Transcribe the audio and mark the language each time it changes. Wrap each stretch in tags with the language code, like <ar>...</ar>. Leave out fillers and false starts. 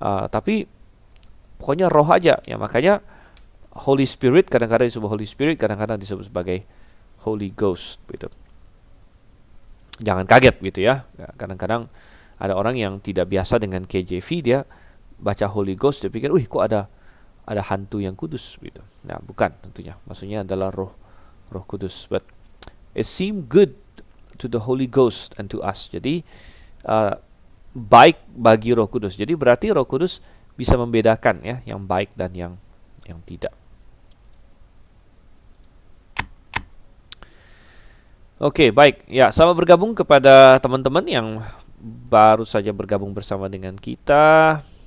<id>Tapi pokoknya roh aja, ya. Makanya Holy Spirit kadang-kadang disebut Holy Spirit, kadang-kadang disebut sebagai Holy Ghost gitu. Jangan kaget gitu, ya. Kadang-kadang ada orang yang tidak biasa dengan KJV, dia baca Holy Ghost, dia pikir, kok ada hantu yang kudus gitu. Nah, bukan tentunya. Maksudnya adalah roh kudus.</id> <en>But it seemed good to the Holy Ghost and to us.</en> <id>Jadi baik bagi Roh Kudus. Jadi berarti Roh Kudus bisa membedakan, ya, yang baik dan yang tidak. Oke, baik. Ya, selamat bergabung kepada teman-teman yang baru saja bergabung bersama dengan kita.</id>